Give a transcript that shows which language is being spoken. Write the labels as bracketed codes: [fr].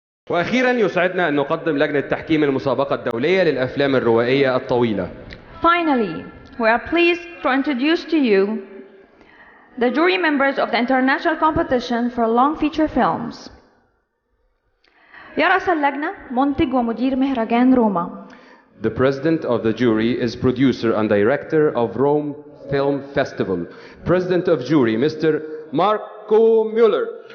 [ar] وأخيرا يسعدنا أن نقدم لجنة تحكيم المسابقة الدولية للأفلام الروائية الطويلة. [en] Finally, we are pleased to introduce to you the jury members of the international competition for long feature films. [ar] يرأس اللجنة منتج ومدير مهرجان روما. [en] The president of the jury is producer and director of Rome Film Festival. President of jury, Mr. Marco Müller.